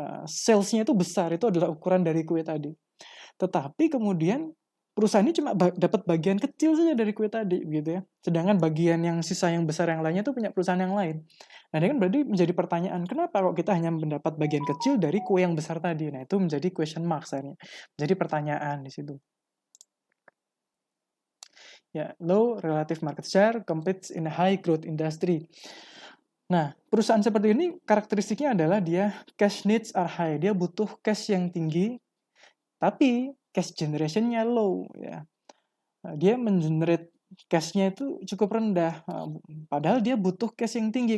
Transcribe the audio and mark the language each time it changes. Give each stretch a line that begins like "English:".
Indonesian: Sales-nya itu besar, itu adalah ukuran dari kue tadi. Tetapi kemudian perusahaan ini cuma dapat bagian kecil saja dari kue tadi gitu ya. Sedangkan bagian yang sisa yang besar yang lainnya itu punya perusahaan yang lain. Nah, ini kan berarti menjadi pertanyaan, kenapa kok kita hanya mendapat bagian kecil dari kue yang besar tadi? Nah, itu menjadi question mark sebenarnya. Jadi pertanyaan di situ.
English: Ya, low relative market share competes in a high growth industry.
Indonesian: Nah, perusahaan seperti ini karakteristiknya adalah dia
English: cash needs are high.
Indonesian: Dia butuh cash yang tinggi, tapi cash generation-nya low ya. Dia mengenerate cash-nya itu cukup rendah. Padahal dia butuh cash yang tinggi.